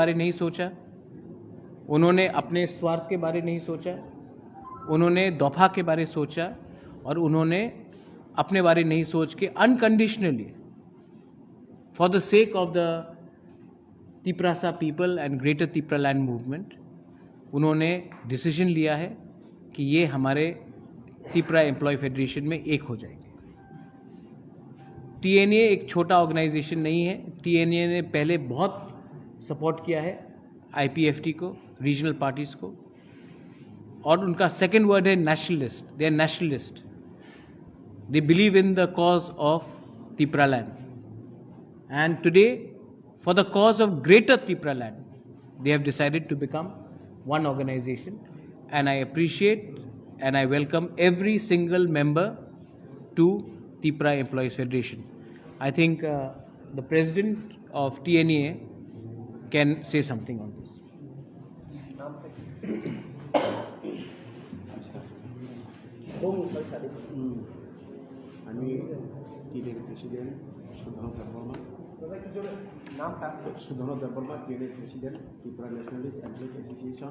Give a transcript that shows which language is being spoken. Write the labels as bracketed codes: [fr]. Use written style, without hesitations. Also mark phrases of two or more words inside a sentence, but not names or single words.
[hi] बारे नहीं सोचा, उन्होंने अपने स्वार्थ के बारे नहीं सोचा, उन्होंने दफा के बारे सोचा, और उन्होंने अपने बारे नहीं सोच के [en] unconditionally for the sake of the Tiprasa people and Greater Tipra Land movement [hi] उन्होंने डिसीजन लिया है कि ये हमारे त्रिपुरा एम्प्लॉय फेडरेशन में एक हो जाएंगे। TNEA एक छोटा ऑर्गेनाइजेशन नहीं है। TNEA ने पहले बहुत सपोर्ट किया है IPFT को, [en] regional parties [hi] को, और उनका [en] second word [hi] है नेशनलिस्ट। [en] they are nationalist, they believe in the cause of Tripura Land, and today for the cause of Greater Tripura Land they have decided to become one organization, and I appreciate and I welcome every single member to Tripura Employees Federation. I think the president of TNEA can say something on this. [bn] আমি TNEA প্রেসিডেন্ট সুধন দেববর্মা, TNEA প্রেসিডেন্ট ত্রিপুরা ন্যাশনালিস্ট এমপ্লয়িজ অ্যাসোসিয়েশন।